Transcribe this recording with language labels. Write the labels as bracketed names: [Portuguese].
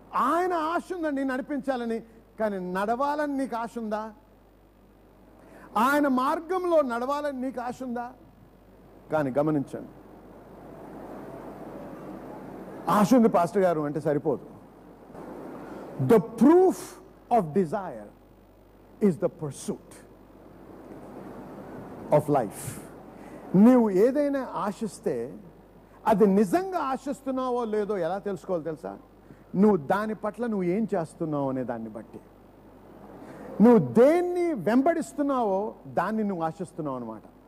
[Telugu] ఆయన ఆశ ఉందండి నడిపించాలని, కానీ నడవాలని నీకు ఆశ ఉందా? ఆయన మార్గంలో నడవాలని నీకు ఆశ ఉందా? కానీ గమనించండి, ఆశ ఉంది పాస్టర్ గారు అంటే సరిపోదు. [English] The proof of desire is the pursuit of life. [Telugu] నీవు ఏదైనా ఆశిస్తే అది నిజంగా ఆశిస్తున్నావో లేదో ఎలా తెలుసుకోవాలి తెలుసా? నువ్వు దాని పట్ల నువ్వు ఏం చేస్తున్నావు అనే దాన్ని బట్టి. నువ్వు దేన్ని వెంబడిస్తున్నావో దాన్ని నువ్వు ఆశిస్తున్నావు అనమాట.